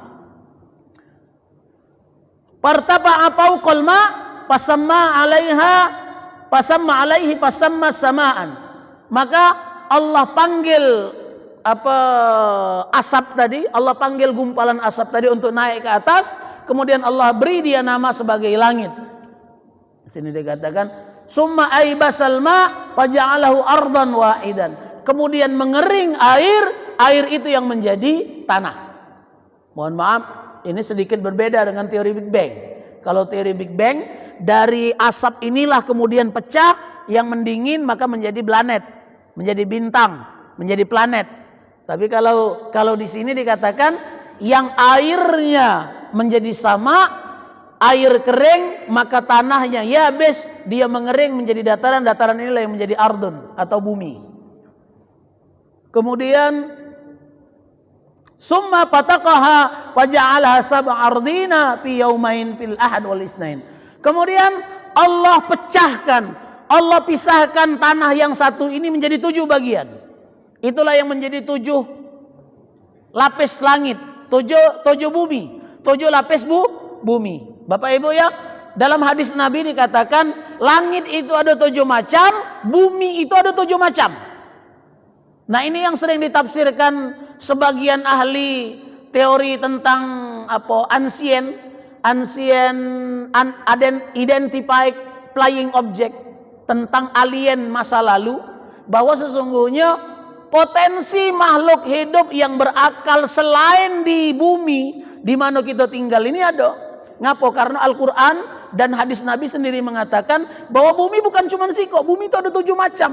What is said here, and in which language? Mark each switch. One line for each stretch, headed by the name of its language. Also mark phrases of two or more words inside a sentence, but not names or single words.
Arabic: فارتفع فوق الماء فسماه سماء.
Indonesian: Maka Allah panggil asap tadi, Allah panggil gumpalan asap tadi untuk naik ke atas, kemudian Allah beri dia nama sebagai langit. Di sini dikatakan
Arabic: ثم أيبس الماء فجعله أرضا واحدة.
Indonesian: Kemudian mengering air itu yang menjadi tanah. Mohon maaf, ini sedikit berbeda dengan teori Big Bang. Kalau teori Big Bang, dari asap inilah kemudian pecah, yang mendingin maka menjadi planet, menjadi bintang, menjadi planet. Tapi kalau di sini dikatakan yang airnya menjadi sama, air kering, maka tanahnya yabis, dia mengering menjadi dataran. Dataran inilah yang menjadi ardun atau bumi. Kemudian
Arabic: ثم فتقها فجعلها سبع أرضين في يومين في الأحد والاثنين.
Indonesian: Kemudian Allah pecahkan, Allah pisahkan tanah yang satu ini menjadi 7 bagian. Itulah yang menjadi 7 lapis langit, 7 bumi, 7 lapis bumi. Bapak Ibu ya, dalam hadis Nabi dikatakan langit itu ada 7 macam, bumi itu ada 7 macam. Nah, ini yang sering ditafsirkan sebagian ahli teori tentang
English: ancient identified flying object,
Indonesian: tentang alien masa lalu, bahwa sesungguhnya potensi makhluk hidup yang berakal selain di bumi di mana kita tinggal ini ada. Ngapo? Karena Al-Quran dan hadis Nabi sendiri mengatakan bahwa bumi bukan cuma sikok, bumi itu ada 7 macam.